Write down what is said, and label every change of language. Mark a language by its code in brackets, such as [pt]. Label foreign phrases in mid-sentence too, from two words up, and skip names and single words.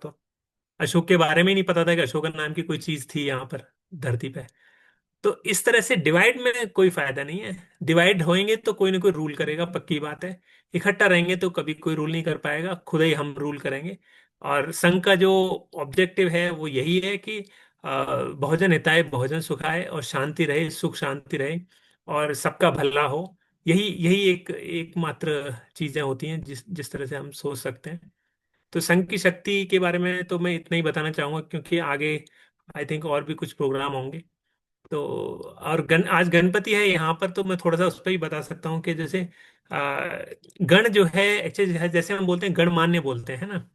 [hi] तो अशोक के बारे में ही नहीं पता था कि अशोकन नाम की कोई चीज थी यहाँ पर धरती पे। तो इस तरह से डिवाइड में कोई फायदा नहीं है। डिवाइड होएंगे तो कोई ना कोई रूल करेगा, पक्की बात है। इकट्ठा रहेंगे तो कभी कोई रूल नहीं कर पाएगा, खुद ही हम रूल करेंगे। और संघ का जो ऑब्जेक्टिव है वो यही है कि [pi] बहुजन हिताय बहुजन सुखाय, [hi] और शांति रहे, सुख शांति रहे। और सबका भला हो। यही यही एकमात्र चीजें होती हैं जिस जिस तरह से हम सोच सकते हैं। तो संघ की शक्ति के बारे में तो मैं इतना ही बताना चाहूंगा, क्योंकि आगे [en] I think [hi] और भी कुछ प्रोग्राम होंगे। तो और आज गणपति है यहाँ पर, तो मैं थोड़ा सा उस पर ही बता सकता हूँ कि जैसे गण जो है एक्चुअली, जैसे हम बोलते हैं गणमान्य बोलते हैं ना।